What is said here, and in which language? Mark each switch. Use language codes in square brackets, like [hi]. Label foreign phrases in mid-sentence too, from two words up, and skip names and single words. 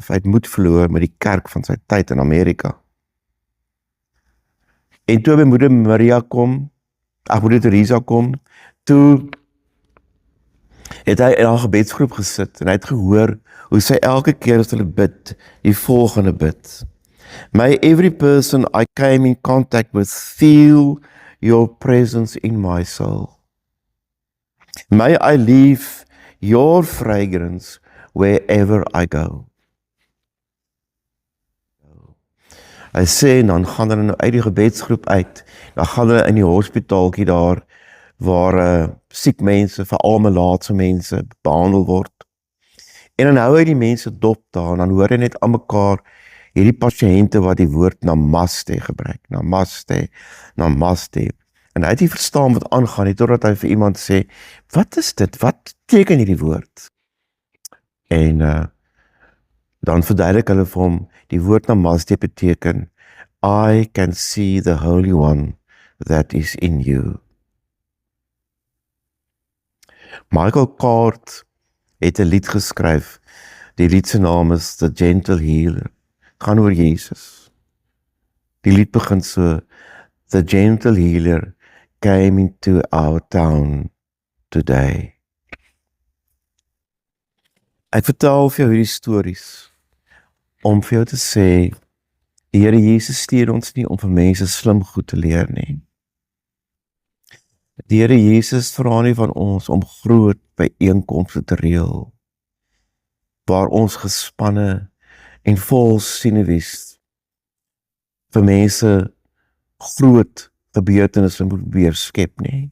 [af] Hy het moed verloor met die kerk van sy tyd in Amerika. En toe by moeder Teresa kom, toe het hy in haar gebedsgroep gesit en hy het gehoor hoe sy elke keer as hulle bid, die volgende bid. [en] May every person I came in contact with feel your presence in my soul. May I leave your fragrance wherever I go. [af] Hy sê, dan gaan hulle nou uit die gebedsgroep uit, dan gaan hulle in die hospitaaltjie daar, waar siek mense, veral melaatse mense, behandel word. En dan hou hy die mense dop daar, en dan hoor hy net aan mekaar, hierdie pasiënte wat die woord namaste gebruik, namaste, namaste. En hy het nie verstaan wat aangaan nie, totdat hy vir iemand sê, wat is dit, wat teken hierdie woord? En dan verduidelik hulle vir hom, die woord namaste beteken, [en] I can see the Holy One that is in you. [af] Michael Card het 'n lied geskryf, die lied se naam is The Gentle Healer, gaan oor Jesus. Die lied begin so, [en] The Gentle Healer came into our town today. [af] Ek vertel vir jou hierdie stories, om vir jou te sê, die Here Jesus stuur ons nie om vir mense slim goed te leer nie. Die Here Jesus vra nie van ons om groot byeenkomste te reël, waar ons gespanne en vol sinewies vir mense groot gebeurtenisse moet probeer skep nie.